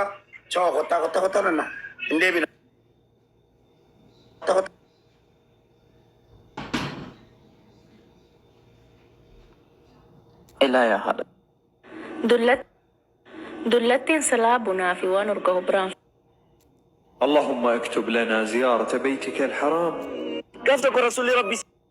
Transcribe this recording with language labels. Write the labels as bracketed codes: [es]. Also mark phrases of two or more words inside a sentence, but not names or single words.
[om] Choo kottaa nanna. Hin deebina. Ilaa yaa haadha. Dullattiin salaabunaa fi waan urgaa'u biraan. [ar] اللهم اكتب لنا زيارة بيتك الحرام. [om] Gaaf tokko rasuulli Rabbi